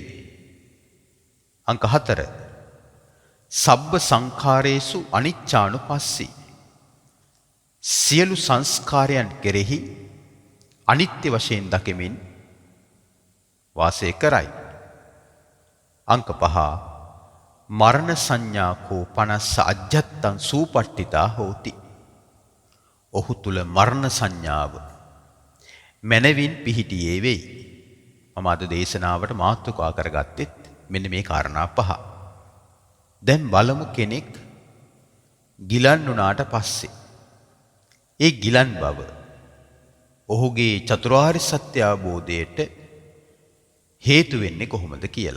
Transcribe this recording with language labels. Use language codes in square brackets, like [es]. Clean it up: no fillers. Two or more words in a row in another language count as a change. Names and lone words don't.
[pi] අංක 4. සබ්බ සංඛාරේසු අනිච්චානුපස්සී. [si] සියලු සංස්කාරයන් කෙරෙහි අනිත්‍ය වශයෙන් දකිමින් වාසය කරයි. අංක 5. [pi] මරණ සංඥා කෝ පනස්ස අජ්ජත්තං සූපට්ඨිතා හෝති. [si] ඔහු තුල මරණ සංඥාව මනවින් පිහිටියේ වෙයි. මම අද දේශනාවට මාතෘකා කරගත්තෙත් මෙන්න මේ කාරණා පහ. දැන් බලමු කෙනෙක් ගිලන් වුණාට පස්සේ ඒ ගිලන් බව ඔහුගේ චතුරාර්ය සත්‍ය අවබෝධයට හේතු වෙන්නේ කොහොමද කියලා.